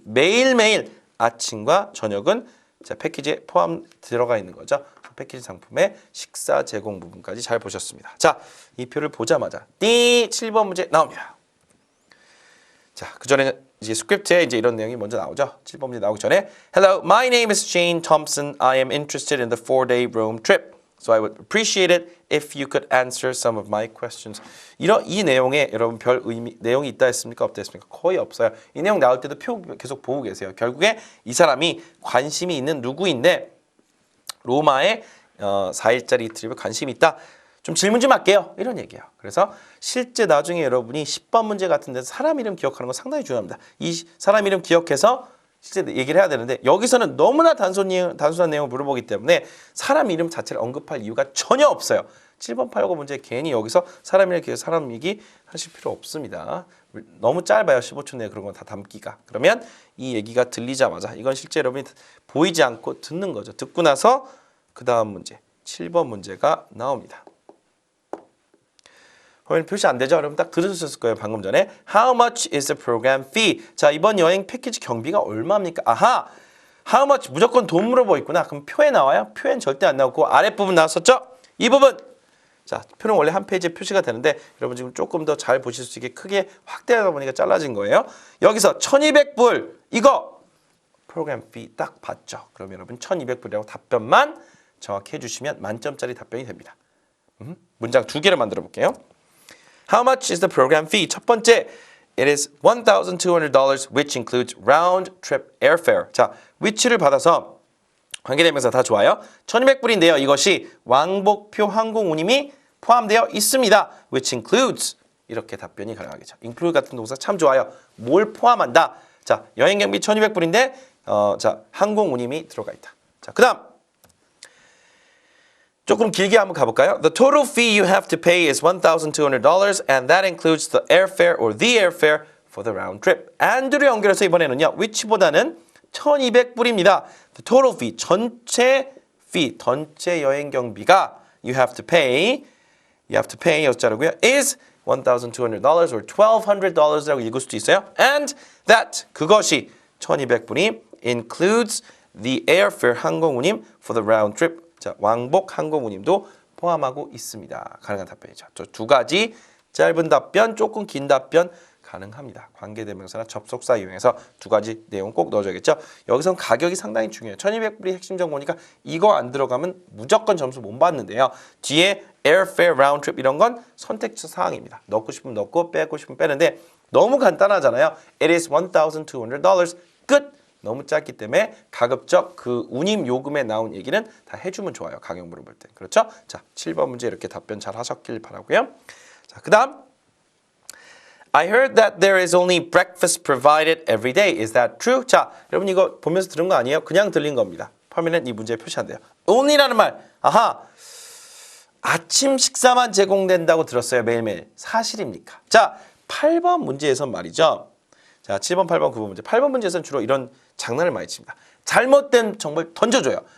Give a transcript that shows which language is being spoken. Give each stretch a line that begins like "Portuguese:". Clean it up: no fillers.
Korean: 매일매일 아침과 저녁은 자, 패키지에 포함 들어가 있는 거죠. 패키지 상품의 식사 제공 부분까지 잘 보셨습니다. 자, 이 표를 보자마자 7번 문제 나옵니다. 자, 그 전에 이제 스크립트에 이제 이런 내용이 먼저 나오죠. 7번 문제 나오기 전에
English: Hello, my name is Shane Thompson. I am interested in the 4-day Rome trip. So I would appreciate it if you could answer some of my questions.
Korean: 이 내용에 여러분 별 의미 내용이 있다 했습니까? 없다 했습니까? 거의 없어요. 이 내용 나올 때도 표 계속 보고 계세요. 결국에 이 사람이 관심이 있는 누구인데 로마에 4일짜리 트립에 관심이 있다. 좀 질문 좀 할게요. 이런 얘기예요. 그래서 실제 나중에 여러분이 10번 문제 같은 데서 사람 이름 기억하는 건 상당히 중요합니다. 이 사람 이름 기억해서 실제 얘기를 해야 되는데 여기서는 너무나 단순한 내용을 물어보기 때문에 사람 이름 자체를 언급할 이유가 전혀 없어요. 7번 8번 문제 괜히 여기서 사람 이름 기억 사람 얘기 하실 필요 없습니다. 너무 짧아요. 15초 내에 그런 건 다 담기가. 그러면 이 얘기가 들리자마자 이건 실제 여러분이 보이지 않고 듣는 거죠. 듣고 나서 그 다음 문제 7번 문제가 나옵니다. 화면 표시 안 되죠? 여러분 딱 들으셨을 거예요.
English: 방금 전에 How much is the program fee?
Korean: 자, 이번 여행 패키지 경비가 얼마입니까? 아하!
English: How much
Korean: 무조건 돈 물어보고 있구나. 그럼 표에 나와요? 표엔 절대 안 나오고 아랫부분 나왔었죠? 이 부분! 자, 표는 원래 한 페이지에 표시가 되는데 여러분 지금 조금 더 잘 보실 수 있게 크게 확대하다 보니까 잘라진 거예요. 여기서 1,200불 이거 프로그램 fee 딱 봤죠? 그럼 여러분 1,200불이라고 답변만 정확히 해주시면 만점짜리 답변이 됩니다. 문장 2개를 만들어 볼게요.
English: How much is the program fee?
Korean: 첫 번째,
English: it is $1,200 which includes round trip airfare.
Korean: 자, which를 받아서 관계대명사 다 좋아요. 1,200불인데요. 이것이 왕복표 항공 운임이 포함되어 있습니다.
English: which includes
Korean: 이렇게 답변이 가능하겠죠. include 같은 동사 참 좋아요. 뭘 포함한다? 자, 여행 경비 1,200불인데 자, 항공 운임이 들어가 있다. 자, 그다음 조금 길게 한번 가볼까요?
English: The total fee you have to pay is $1,200 and that includes the airfare or the airfare for the round trip.
Korean: and를 연결해서 이번에는요. which보다는 $1,200불입니다.
English: The total fee,
Korean: 전체 여행 경비가
English: you have to pay
Korean: 여자르고요.
English: is $1,200 or
Korean: $1,200라고 읽을 수도 있어요.
English: And that,
Korean: 그것이 1,200불이
English: includes the airfare
Korean: 항공운임
English: for the round trip.
Korean: 자, 왕복 항공운임도 포함하고 있습니다. 가능한 답변이죠. 저 두 가지 짧은 답변, 조금 긴 답변 가능합니다. 관계대명사나 접속사 이용해서 두 가지 내용 꼭 넣어줘야겠죠. 여기선 가격이 상당히 중요해요. 1,200불이 핵심 정보니까 이거 안 들어가면 무조건 점수 못 받는데요. 뒤에 airfare, round trip 이런 건 선택지 사항입니다. 넣고 싶으면 넣고 빼고 싶으면 빼는데 너무 간단하잖아요.
English: It is $1,200. 끝!
Korean: 너무 짧기 때문에 가급적 그 운임 요금에 나온 얘기는 다 해주면 좋아요. 강형 물어볼 때. 그렇죠? 자, 7번 문제 이렇게 답변 잘 하셨길 바라고요.
English: 자, 그 다음 I heard that there is only breakfast provided every day. Is that true?
Korean: 자, 여러분 이거 보면서 들은 거 아니에요? 그냥 들린 겁니다. 퍼미넌트 이 문제에 표시한대요. only라는 말. 아하. 아침 식사만 제공된다고 들었어요. 매일매일. 사실입니까? 자, 8번 문제에선 말이죠. 자, 7번, 8번, 9번 문제. 8번 문제에서는 주로 이런 장난을 많이 칩니다. 잘못된 정보를 던져줘요.